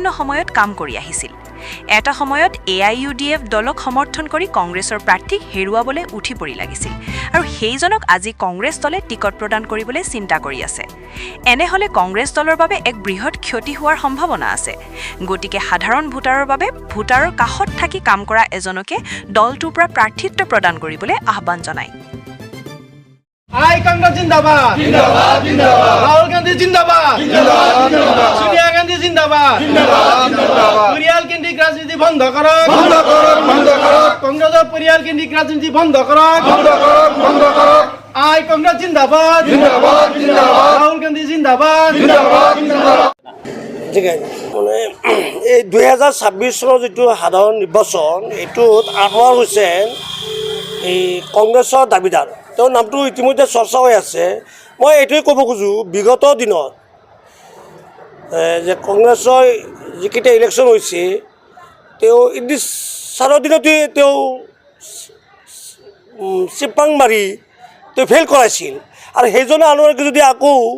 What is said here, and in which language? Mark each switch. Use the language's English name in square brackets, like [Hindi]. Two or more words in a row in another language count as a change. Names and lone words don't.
[Assamese] সময়ত কাম কৰি আহিছিল এটা সময়ত AIUDF দলক সমৰ্থন কৰি কংগ্ৰেছৰ প্ৰাৰ্থীক হেৰুৱাবলৈ উঠি পৰি লাগিছিল আৰু সেইজনক আজি কংগ্ৰেছ দলে টিকট প্ৰদান কৰিবলৈ চিন্তা কৰি আছে এনেহলে কংগ্ৰেছ দলৰ বাবে এক বৃহৎ ক্ষতি হোৱাৰ সম্ভাৱনা আছে গতিকে সাধাৰণ ভোটাৰৰ বাবে ভোটাৰৰ কাষত থাকি কাম কৰা এজনকে দলটোৰ পৰা প্ৰাৰ্থিত্ব প্ৰদান কৰিবলৈ আহ্বান জনায় [Hindi] आई कांग्रेस जिंदाबाद जिंदाबाद जिंदाबाद राहुल गांधी जिंदाबाद जिंदाबाद जिंदाबाद सोनिया गांधी जिंदाबाद जिंदाबाद जिंदाबाद परियाल केंद्रिक राजनीति बंद करो कांग्रेस परियाल केंद्रिक राजनीति बंद करो आई कांग्रेस जिंदाबाद जिंदाबाद जिंदाबाद राहुल गांधी जिंदाबाद जिंदाबाद जिंदाबाद [Assamese] ঠিক আছে মানে এই 2026 চনৰ যেটো সাধাৰণ নিৰ্বাচন এটোত আনোৱাৰ হুছেইন এই কংগ্ৰেছৰ দাবিদাৰ তেওঁৰ নামটো ইতিমধ্যে চৰ্চা হৈ আছে মই এইটোৱে ক'ব খোজো বিগত দিনত যে কংগ্ৰেছৰ যিকেইটা ইলেকশ্যন হৈছে তেওঁ ইদিছ চাৰৰ দিনতে তেওঁ চিপাং মাৰি তেওঁ ফেইল কৰাইছিল আৰু সেইজনে আনোৱাৰক যদি আকৌ